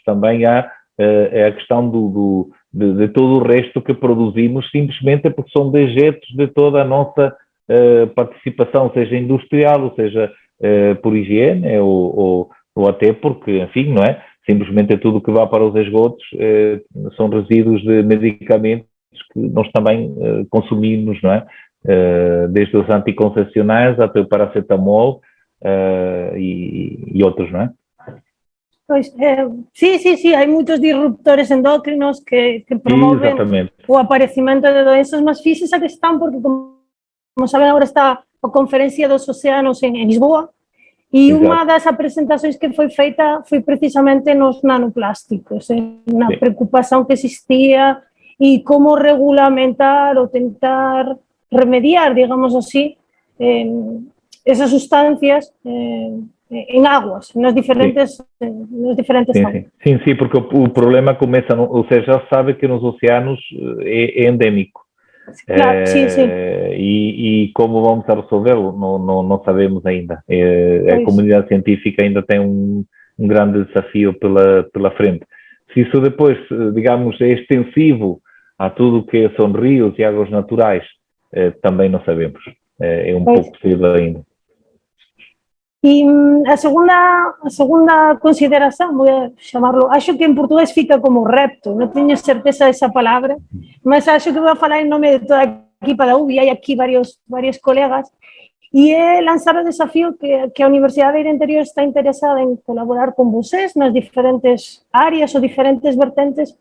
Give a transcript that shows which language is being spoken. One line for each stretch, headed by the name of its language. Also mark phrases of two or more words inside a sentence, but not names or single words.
Portuguese: Também há a questão de todo o resto que produzimos simplesmente porque são dejetos de toda a nossa participação, seja industrial, ou seja por higiene, ou até porque, enfim, não é? Simplesmente tudo que vai para os esgotos são resíduos de medicamentos que nós também consumimos, não é? Desde os anticoncepcionais até o paracetamol e outros, não é?
Galician: Pois, sí, hai moitos disruptores endócrinos que promoven o aparecimento de doenças, mas fíxese a questão porque, como saben, agora está a Conferencia dos Océanos en Lisboa e unha das presentacións que foi feita foi precisamente nos nanoplásticos, na preocupación que existía e como regulamentar ou tentar remediar, digamos así, esas sustancias en aguas, nas diferentes aguas.
Portuguese: Sim, porque o problema começa, ou seja, já sabe que nos oceanos é endémico. Claro, sim. E como vamos a resolvê-lo, não sabemos ainda. A comunidade científica ainda tem um grande desafio pela frente. Se isso depois, digamos, é extensivo a tudo que são rios e águas naturais, também não sabemos. É pouco possível ainda.
Galician: E a segunda consideración, voy a chamarlo, acho que en portugués fica como repto, non teño certeza desa palabra, mas acho que vou a falar en nome de toda a equipa da UBI, hai aquí varios colegas, e é lanzar o desafío que a Universidade de Eira Interior está interesada en colaborar con vocês nas diferentes áreas ou diferentes vertentes.